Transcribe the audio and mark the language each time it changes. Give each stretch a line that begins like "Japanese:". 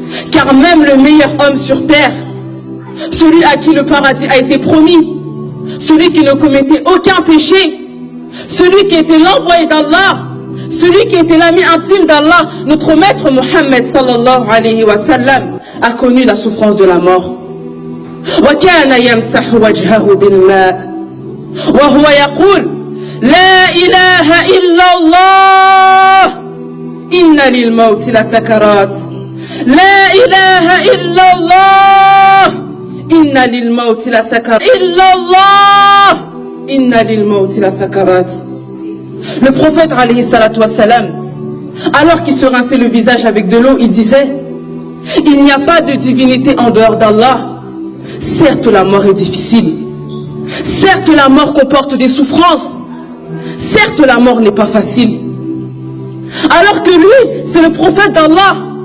French: Car même le meilleur homme sur terre, celui à qui le paradis a été promis, celui qui ne commettait aucun péché, celui qui était l'envoyé d'Allah, celui qui était l'ami intime d'Allah, notre maître Mohammed
Arabic: sallallahu alayhi wa sallam,
French: a connu la souffrance de la mort.
Arabic: وكان يمسح وجهه بالماء وهو يقول لا إله إلا الله إن للموت لسكرات لا إله إلا الله إن للموت لسكرات إلا الله إن للموت لسكرات.
French: Le prophète
Arabic: alayhi salatu wassalam,
French: alors qu'il se rinçait le visage avec de l'eau, il disait: il n'y a pas de divinité en dehors d'Allah. Certes, la mort est difficile. Certes, la mort comporte des souffrances. Certes, la mort n'est pas facile. Alors que lui, c'est le prophète d'Allah.